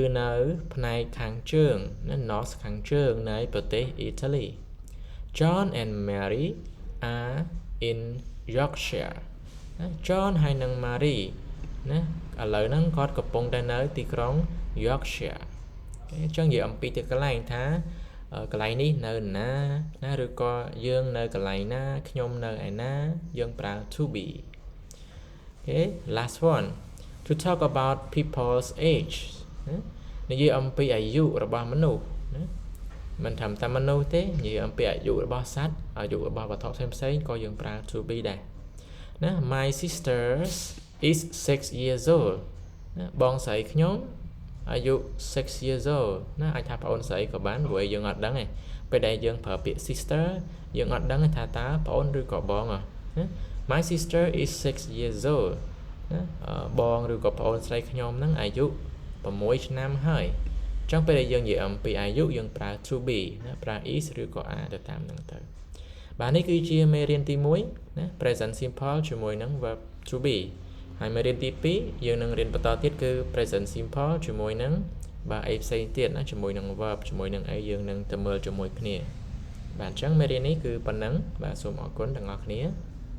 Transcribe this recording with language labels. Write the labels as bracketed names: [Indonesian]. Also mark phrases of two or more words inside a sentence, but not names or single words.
[Khmer] នៅផ្នែកខាងជើងណា north ខាងជើងនៃប្រទេស Italy [English] John and Mary are in Yorkshire [Khmer] John ហើយនិង Mary ណាឥឡូវហ្នឹងគាត់កំពុងតែនៅទីក្រុង Yorkshire អញ្ចឹងនិយាយអំពីទីកន្លែងថាកន្លែងនេះនៅណាណាឬក៏យើងនៅកន្លែងណាខ្ញុំនៅ ឯណាយើងប្រើ [English] to be Okay last one to talk about people's age [Khmer] និយាយអំពីអាយុរបស់មនុស្សណាមិនត្រឹមតែមនុស្សទេនិយាយអំពីអាយុរបស់សត្វអាយុរបស់វត្ថុ ផ្សេងៗក៏យើងប្រើ [English] to be [Khmer] ដែរណា [English] My sister is 6 years old [Khmer] ណាបងស្រីខ្ញុំអាយុ [English] 6 years old [Khmer] ណាអាចថាប្អូនស្រីក៏បានព្រោះយើងអត់ដឹង ទេពេលដែលយើងប្រើពាក្យ sister យើងអត់ដឹងថាតើប្អូនឬក៏បងណា [English] My sister is 6 years old [Khmer] ណា បងឬក៏ប្អូនស្រីខ្ញុំហ្នឹងអាយុ6ឆ្នាំហើយអញ្ចឹងពេលដែលយើងនិយាយអំពីអាយុយើងប្រើ [English] to be [Khmer] ណាប្រើ is ឬក៏ are ទៅតាមហ្នឹងទៅបាទនេះគឺជាមេរៀនទី1ណា [English] present simple [Khmer] ជាមួយនឹង [English] verb to be [Khmer] ហើយមេរៀនទី2យើងនឹងរៀនបន្តទៀតគឺ [English] present simple [Khmer] ជាមួយនឹងបាទអីផ្សេងទៀតណាជាមួយនឹង verb ជាមួយនឹងអីយើងនឹងទៅមើលជាមួយគ្នាបាទអញ្ចឹងមេរៀននេះគឺប៉ុណ្ណឹងបាទសូមអរគុណទាំងអស់គ្នា